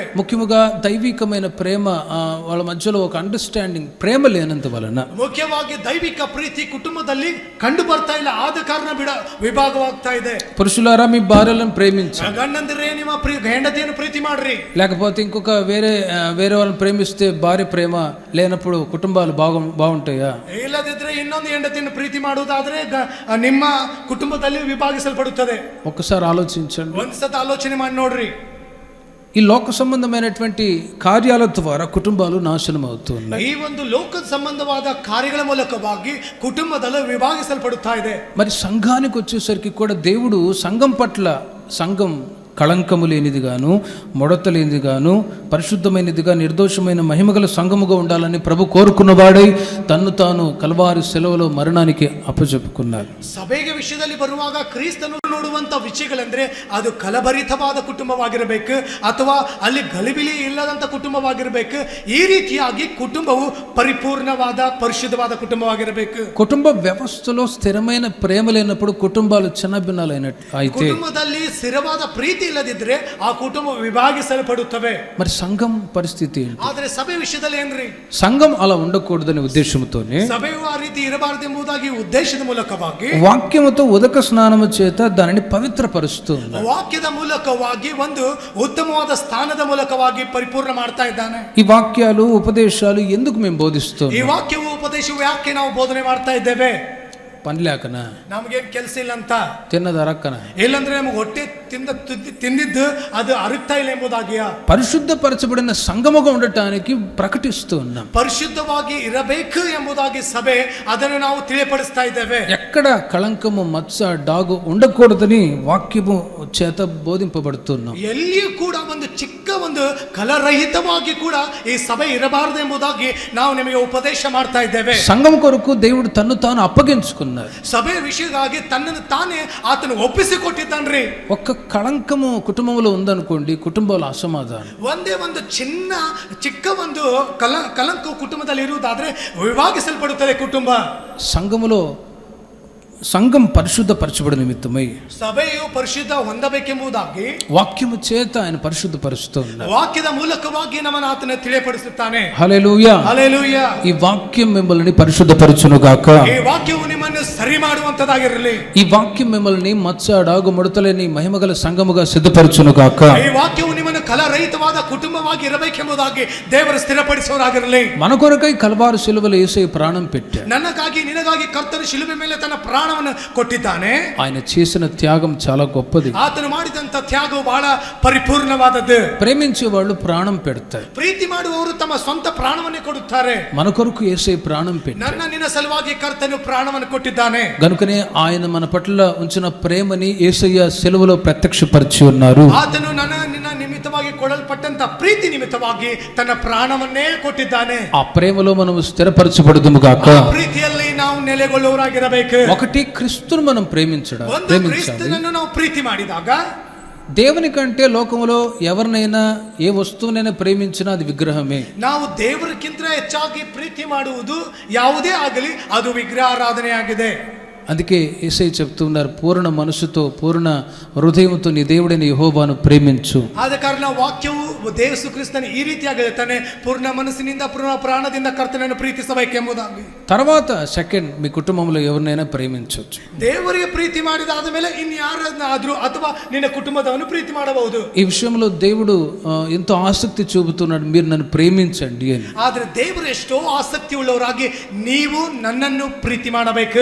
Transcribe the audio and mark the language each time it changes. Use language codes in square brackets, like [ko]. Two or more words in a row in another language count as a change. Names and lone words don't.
[te] ముఖ్యంగా దైవికమైన ప్రేమ వాళ్ళ మధ్యలో ఒక అండర్స్టాండింగ్, ప్రేమ లేనంత వలన [kn] ముఖ్యವಾಗಿ దైవిక ప్రీతి కుటుంబದಲ್ಲಿ కంಡು ಬರ್ತಾ ಇಲ್ಲ, ಆದ ಕಾರಣ ವಿಭಾಗವಾಗ್ತಾ ಇದೆ. [te] పురుషులారా మీ భార్యలను ప్రేమించండి, [kn] ನಿಮ್ಮ ಹೆಂಡತಿಯನ್ನು ಪ್ರೀತಿ ಮಾಡ್ರಿ. [te] లేకపోతే ఇంకొక వేరే వాళ్ళని ప్రేమిస్తే భార్య ప్రేమ లేనప్పుడు కుటుంబాలు బాగుంటాయా? [kn] ಇಲ್ಲದಿದ್ರೆ ಇನ್ನೊಂದು ಹೆಂಡತಿಯನ್ನು ಪ್ರೀತಿ ಮಾಡುವುದಾದ್ರೆ ನಿಮ್ಮ కుటుంబದಲ್ಲಿ ವಿಭಾಗಿಸಲ್ಪಡುತ್ತದೆ. [te] ఒక్కసారి ఆలోచించండి, [kn] ಒಂದ್ಸತ ಆಲೋಚನೆ ಮಾಡಿ ನೋಡ್ರಿ. [te] ఈ లోక సంబంధమైనటువంటి కార్యాల ద్వారా కుటుంబాలు నాశనం అవుతున్నాయి. [kn] ఈ ಒಂದು ಲೋಕ ಸಂಬಂಧವಾದ ಕಾರ್ಯಗಳ ಮೂಲಕವಾಗಿ కుటుంబದಲ್ಲಿ విభాగిಸಲ್ಪಡುತ್ತಾ ಇದೆ. [te] మరి సంఘానికి వచ్చేసరికి కూడా దేవుడు సంఘం పట్ల, సంఘం కళంకము లేనిదిగాను, ముడత లేనిదిగాను, పరిశుద్ధమైనదిగా, నిర్దోషమైన మహిమగల సంఘముగా ఉండాలని ప్రభు కోరుకున్నవాడై తన్ను తాను కల్వారి సెలవులో మరణానికి అప్పచెప్పుకున్నారు. [kn] ಸಭೆಗೆ ವಿಷಯದಲ್ಲಿ ಬರುವಾಗ ಕ್ರಿಸ್ತನು ನೋಡುವಂತ ವಿಷಯಗಳೆಂದ್ರೆ ಅದು ಕಲಭರಿತವಾದ ಕುಟುಂಬವಾಗಿರಬೇಕು, ಅಥವಾ ಅಲ್ಲಿ ಗಲಿಬಿಲಿ ಇಲ್ಲದಂತ ಕುಟುಂಬವಾಗಿರಬೇಕು. ಈ ರೀತಿಯಾಗಿ ಕುಟುಂಬವು ಪರಿಪೂರ್ಣವಾದ ಪರಿಶುದ್ಧವಾದ ಕುಟುಂಬವಾಗಿರಬೇಕು. [te] కుటుంబ వ్యవస్థలో స్థిరమైన ప్రేమ లేనప్పుడు కుటుంబాలు చిన్నభిన్నాలైనట్టు అయితే, [kn] కుటుంబದಲ್ಲಿ ಸ್ಥಿರವಾದ ಪ್ರೀತಿ ಇಲ್ಲದಿದ್ರೆ ಆ ಕುಟುಂಬ ವಿಭಾಗಿಸಲ್ಪಡುತ್ತವೆ. [te] మరి సంఘం పరిస్థితి ఏంటి? [kn] ಆದ್ರೆ ಸಭೆ ವಿಷಯದಲ್ಲಿ ಏನ್ರಿ, [te] సంఘం అలా ఉండకూడదనే ఉద్దేశంతోనే [kn] ಸಭೆಯು ಆ ರೀತಿ ಇರಬಾರದೆಂಬುದಾಗಿ ಉದ್ದೇಶದ ಮೂಲಕವಾಗಿ [te] వాక్యముతో ఉదక స్నానము చేత దానిని పవిత్రపరుస్తుంది. [kn] ವಾಕ್ಯದ ಮೂಲಕವಾಗಿ ಒಂದು ಉತ್ತಮವಾದ ಸ್ಥಾನದ ಮೂಲಕವಾಗಿ ಪರಿಪೂರ್ಣ ಮಾಡ್ತಾ ಇದ್ದಾನೆ. [te] ఈ వాక్యాలు, ఉపదేశాలు ఎందుకు మేము బోధిస్తాం? [kn] ಈ ವಾಕ್ಯವು ಉಪದೇಶವು ಯಾಕೆ ನಾವು ಬೋಧನೆ ಮಾಡ್ತಾ ಇದ್ದೇವೆ? [te] పని లేకనా? [kn] ನಮಗೇನ್ ಕೆಲಸ ಇಲ್ಲ ಅಂತ? [te] తిన్నది అరక్కన? [kn] ಇಲ್ಲಂದ್ರೆ ನಮಗೆ ಹೊಟ್ಟೆ తిందిದ್ದು ಅದು ಅರಗ್ತಾ ಇಲ್ಲ ಎಂಬುದಾಗಿಯಾ? [te] పరిశుద్ధపరచబడిన సంఘముగా ఉండటానికి ప్రకటిస్తూ ఉన్నాం. [kn] పరిశుద్ధವಾಗಿ ಇರಬೇಕು ಎಂಬುದಾಗಿ ಸಭೆ ಅದನ್ನು ನಾವು ತಿಳಿಯಪಡಿಸ್ತಾ ಇದ್ದೇವೆ. [te] ఎక్కడ కళంకము, మచ్చ, డాగు ఉండకూడదని వాక్యము చేత బోధింపబడుతున్నాం. [kn] ಎಲ್ಲಿಯೂ ಕೂಡ ಒಂದು ಚಿಕ್ಕ ಒಂದು ಕಲರಹಿತವಾಗಿ ಕೂಡ ಈ ಸಭೆ ಇರಬಾರದು ಎಂಬುದಾಗಿ ನಾವು ನಿಮಗೆ ಉಪದೇಶ ಮಾಡ್ತಾ ಇದ್ದೇವೆ. [te] సంఘం కొరకు దేవుడు తన్ను తాను అప్పగించుకున్నారు. [kn] ಸಭೆ ವಿಷಯವಾಗಿ ತನ್ನನ್ನು ತಾನೇ ಆತನು ಒಪ್ಪಿಸಿಕೊಟ್ಟಿದ್ದಾನ್ರಿ. [te] ఒక్క కళంకము కుటుంబంలో ఉందనుకోండి, కుటుంబాలు అసమాధానం. [kn] ಒಂದೇ ಒಂದು ಚಿಕ್ಕ ಒಂದು ಕಲಂಕ ಕುಟುಂಬದಲ್ಲಿ ಇರುವುದಾದ್ರೆ ವಿಭಾಗಿಸಲ್ಪಡುತ್ತದೆ ಕುಟುಂಬ. [te] సంఘం పరిశుద్ధపరచబడి నిమిత్తమై [kn] ಸಭೆಯು ಪರಿಶುದ್ಧ ಹೊಂದಬೇಕೆಂಬುದಾಗಿ [te] వాక్యము చేత ఆయన పరిశుద్ధపరుస్తూ ఉన్నారు. [kn] వాక్యದ ಮೂಲಕವಾಗಿ ನಮ್ಮನ್ನು ಆತನು ತಿಳಿಯಪಡಿಸುತ್ತಾನೆ. [te] హల్లెలూయా, హల్లెలూయా. ఈ వాక్యం మిమ్మల్ని పరిశుద్ధపరచును గాక. [kn] ಈ ವಾಕ್ಯವು నిಮ್ಮನ್ನು సరి ಮಾಡುವಂತದಾಗಿರಲಿ. [te] ఈ వాక్యం మిమ్మల్ని మచ్చ, డాగు, ముడతలేని మహిమగల సంఘముగా సిద్ధపరచును గాక. [kn] ಈ ವಾಕ್ಯವು నిಮ್ಮನ್ನು కలరహితವಾದ కుటుంబವಾಗಿ ಇರಬೇಕೆಂಬುದಾಗಿ ದೇವರು ಸ್ಥಿರಪಡಿಸುವರಾಗಿರಲಿ. [te] మన కొరకై కల్వారి శిలువలో యేసయ్య ప్రాణం పెట్టాడు. [kn] ನನ್ನಗಾಗಿ ನಿನಗಾಗಿ ಕರ್ತನು ಶಿಲುಬೆ ಮೇಲೆ ತನ್ನ ಪ್ರಾಣವನ್ನು ಕೊಟ್ಟಿದ್ದಾನೆ. [te] ఆయన చేసిన త్యాగం చాలా గొప్పది. [kn] ಆತನು ಮಾಡಿದಂತ ತ್ಯಾಗವು ಬಹಳ ಪರಿಪೂರ್ಣವಾದದ್ದು. [te] ప్రేమించే వాళ్ళు ప్రాణం పెడతారు. [kn] ಪ್ರೀತಿ ಮಾಡುವವರು ತಮ್ಮ ಸ್ವಂತ ಪ್ರಾಣವನ್ನೇ ಕೊಡುತ್ತಾರೆ. [te] మన కొరకు యేసయ్య ప్రాణం పెట్టాడు. [kn] ನನ್ನ ನಿನ್ನ ಸಲುವಾಗಿ ಕರ್ತನು ಪ್ರಾಣವನ್ನು ಕೊಟ್ಟಿದ್ದಾನೆ. [te] గనుకనే ఆయన మన పట్ల ఉంచిన ప్రేమని యేసయ్య శిలువలో ప్రత్యక్షపరిచి ఉన్నారు. [kn] ಆತನು ನನ್ನ ನಿನ್ನ ನಿಮಿತ್ತವಾಗಿ ಕೊಡಲ್ಪಟ್ಟಂತ ಪ್ರೀತಿ ನಿಮಿತ್ತವಾಗಿ ತನ್ನ ಪ್ರಾಣವನ್ನೇ ಕೊಟ್ಟಿದ್ದಾನೆ. [te] ఆ ప్రేమలో మనం స్థిరపరచబడుదుము గాక. [kn] ಆ ಪ್ರೀತಿಯಲ್ಲಿ ನಾವು ನೆಲೆಗೊಳ್ಳುವವರಾಗಿರಬೇಕು. [te] ఒకటి క్రీస్తును మనం ప్రేమించాలి. [kn] ಕ್ರಿಸ್ತನನ್ನು ನಾವು ಪ್ರೀತಿ ಮಾಡಿದಾಗ, [te] దేవుని కంటే లోకములో ఎవరినైనా ఏ వస్తువునైనా ప్రేమించినా అది విగ్రహమే. [kn] ನಾವು ದೇವರಿಗಿಂತ ಹೆಚ್ಚಾಗಿ ಪ್ರೀತಿ ಮಾಡುವುದು ಯಾವುದೇ ಆಗಲಿ ಅದು ವಿಗ್ರಹಾರಾಧನೆ ಆಗಿದೆ. [te] అందుకే యేసయ్య చెప్తున్నారు, పూర్ణ మనసుతో పూర్ణ హృదయంతో నీ దేవుడైన యెహోవాను ప్రేమించు. [kn] ಆದ ಕಾರಣ ವಾಕ್ಯವು ಯೇಸು ಕ್ರಿಸ್ತನ ಈ ರೀತಿಯಾಗಿ ಹೇಳ್ತಾನೆ, ಪೂರ್ಣ ಮನಸ್ಸಿನಿಂದ ಪೂರ್ಣ ಪ್ರಾಣದಿಂದ ಕರ್ತನನ್ನು ಪ್ರೀತಿಸಬೇಕೆಂಬುದಾಗಿ. [te] తర్వాత సెకండ్, మీ కుటుంబంలో ఎవరినైనా ప్రేమించవచ్చు. [kn] ದೇವರಿಗೆ ಪ್ರೀತಿ ಮಾಡಿದಾದ ಮೇಲೆ ಇನ್ಯಾರನ್ನಾದ್ರೂ ಅಥವಾ ನಿನ್ನ ಕುಟುಂಬದವನು ಪ್ರೀತಿ ಮಾಡಬಹುದು. [te] ఈ విషయంలో దేవుడు ఎంతో ఆసక్తి చూపుతున్నాడు, మీరు నన్ను ప్రేమించండి అని. [kn] ಆದ್ರೆ ದೇವರು ಎಷ್ಟೋ ಆಸಕ್ತಿ ಉಳ್ಳವರಾಗಿ ನೀವು ನನ್ನನ್ನು ಪ್ರೀತಿ ಮಾಡಬೇಕು.